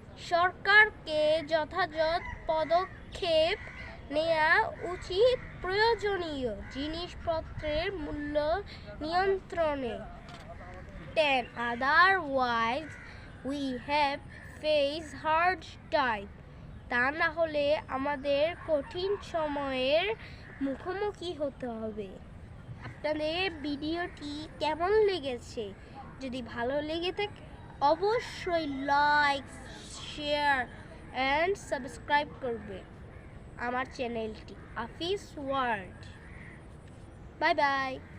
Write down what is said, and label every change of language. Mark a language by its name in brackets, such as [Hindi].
[Bangla] সরকারকে যথাযথ পদক্ষেপ নেওয়া উচিত প্রয়োজনীয় জিনিসপত্রের মূল্য নিয়ন্ত্রণে। [English] 10, otherwise we have faced hard time. [Bangla] তা না হলে আমাদের কঠিন সময়ের মুখোমুখি হতে হবে। আপনাদের ভিডিওটি কেমন লেগেছে? যদি ভালো লেগে থাকে অবশ্যই লাইক, শেয়ার অ্যান্ড সাবস্ক্রাইব করবে আমার চ্যানেলটি আফিস ওয়ার্ল্ড। Bye bye.